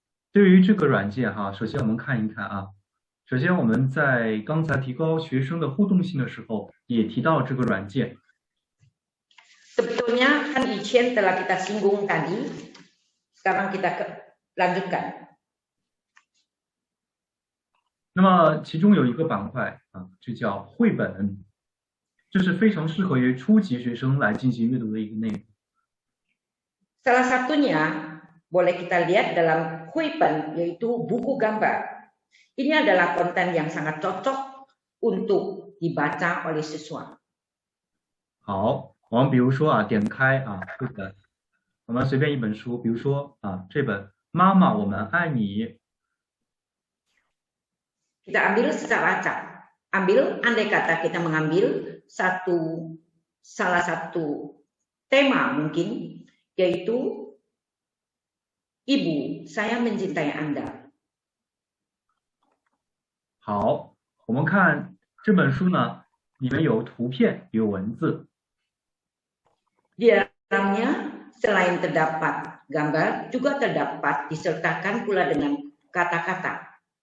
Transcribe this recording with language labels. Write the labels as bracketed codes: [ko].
[zh] 对于这个软件哈，首先我们看一看啊。首先我们在刚才提高学生的互动性的时候，也提到这个软件。 [id] Sebetulnya Han Yichen telah kita singgung tadi Sekarang kita lanjutkan. [zh] 那么其中有一个板块啊，就叫绘本，这是非常适合于初级学生来进行阅读的一个内容。 [id] Salah satunya boleh kita lihat dalam Huipen, yaitu buku gambar. Ini adalah konten yang sangat cocok untuk dibaca oleh siswa. [zh] 好，我们比如说啊，点开啊绘本，我们随便一本书，比如说啊这本《妈妈我们爱你》。 [id] Kita ambil secara acak. Andai kata kita mengambil salah satu tema mungkin, yaitu Ibu, saya mencintai Anda. [zh] 好，我们看这本书呢，里面有图片，有文字。 [id] Di dalamnya selain terdapat gambar, juga terdapat disertakan pula dengan kata-kata.